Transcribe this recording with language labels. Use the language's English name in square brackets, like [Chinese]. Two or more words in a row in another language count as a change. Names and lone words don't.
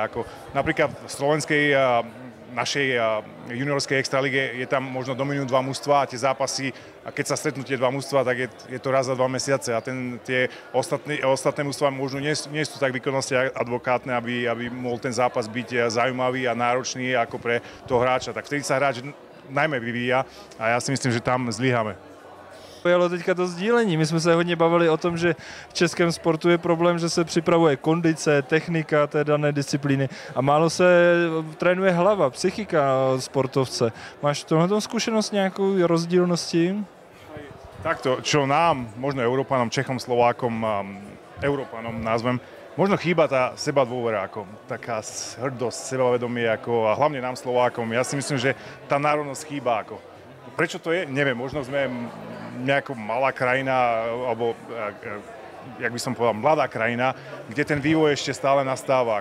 [Slovak] Napríklad v slovenskej našej juniorskej extralige je tam možno dominujú dva mužstva a tie zápasy, a keď sa stretnú tie dva mužstva, tak je to raz za 2 mesiace a tie ostatné mužstva možno nie sú tak výkonnostne advokátne, aby mohol ten zápas byť zaujímavý a náročný ako pre toho hráča. Tak vtedy sa hráč najmä vyvíja a ja si myslím, že tam zlyháme. [Czech] Pojalo teďka to sdílení. My jsme se hodně bavili o tom, že v českém sportu je problém, že se připravuje kondice, technika té dané disciplíny a málo se trénuje hlava, psychika sportovce. Máš v tomhle zkušenost nějakou rozdílnosti? [Slovak] Takto, čo nám, možno Európanom, Čechom, Slovákom, Európanom názvem, možno chýba tá seba dôvera, taká hrdosť, sebavedomie, a hlavne nám Slovákom. Ja si myslím, že tá národnosť chýba. Prečo to je? Neviem, možno sme nejaká malá krajina, alebo, jak by som povedal, mladá krajina, kde ten vývoj ešte stále nastáva.